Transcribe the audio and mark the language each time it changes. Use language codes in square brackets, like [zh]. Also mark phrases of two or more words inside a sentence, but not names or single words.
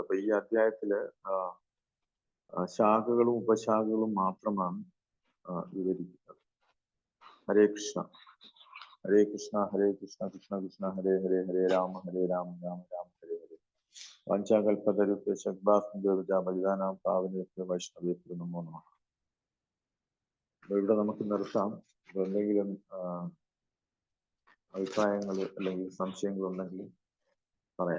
[ml] അപ്പൊ ഈ അധ്യായത്തില് ശാഖകളും ഉപശാഖകളും മാത്രമാണ് വിവരിക്കുന്നത്. [sa] ഹരേ കൃഷ്ണ. ഹരേ കൃഷ്ണ ഹരേ കൃഷ്ണ കൃഷ്ണ കൃഷ്ണ ഹരേ ഹരേ ഹരേ രാമ ഹരേ രാമ രാമ രാമ ഹരേ ഹരേ. വാഞ്ചാകൽപതരുഭ്യശബ്ദാസ്മൃതവിജാനാം പാവനേഭ്യോ വൈഷ്ണവേഭ്യോ നമോ നമഃ. [ml] ഇവിടെ നമുക്ക് നിർത്താം. എന്തെങ്കിലും അഭിപ്രായങ്ങൾ അല്ലെങ്കിൽ സംശയങ്ങൾ ഉണ്ടെങ്കിൽ പറയാം.